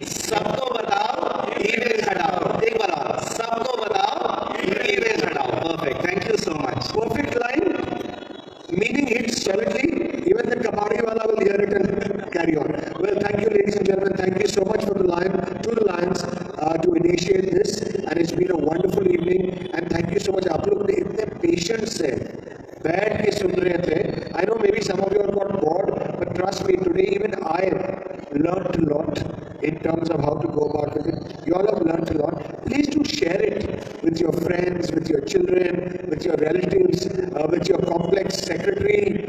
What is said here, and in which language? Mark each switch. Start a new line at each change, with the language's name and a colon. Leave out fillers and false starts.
Hindi: सबको बताओ ई-वेस्ट हटाओ. एक बार और. सबको बताओ ई-वेस्ट हटाओ.
English: Perfect. Thank you so much. Perfect line, meaning hits solidly. Even the Kapari wala will hear it and carry on. Well, thank you, ladies and gentlemen. Thank you so much for the Lions to initiate this, and it's been a wonderful evening. And thank you so much.
Hindi: आप लोग ने इतने patience से बैठ के सुन रहे थे.
English: I know maybe some of you have got bored, but trust me, today even I learned a lot in terms of how to go about with it. You all have learned a lot. Please do share it with your friends, with your children, with your relatives, with your complex secretary.